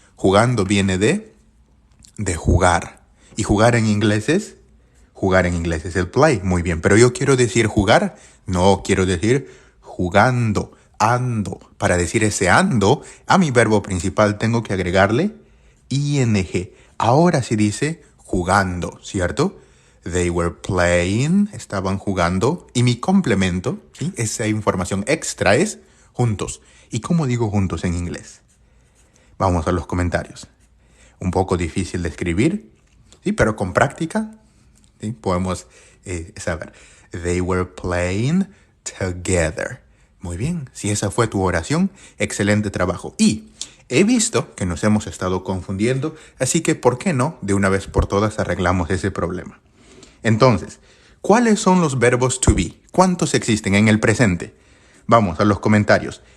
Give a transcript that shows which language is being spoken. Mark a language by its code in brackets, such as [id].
[es] Jugando viene de jugar. ¿Y jugar en inglés es? Jugar en inglés es el play. Muy bien. Pero yo quiero decir jugar. No, quiero decir jugando. Ando. Para decir ese ando, a mi verbo principal tengo que agregarle ing. Ahora sí dice jugando, ¿cierto? [en] They were playing, [es] estaban jugando. Y mi complemento, ¿sí? Esa información extra es juntos. ¿Y cómo digo juntos en inglés? Vamos a los comentarios. Un poco difícil de escribir, ¿sí? Pero con práctica, ¿sí? Podemos saber. [en] They were playing together. [es] Muy bien, si esa fue tu oración, excelente trabajo. Y he visto que nos hemos estado confundiendo, así que ¿por qué no? De una vez por todas arreglamos ese problema. Entonces, ¿cuáles son los verbos to be? ¿Cuántos existen en el presente? Vamos a los comentarios.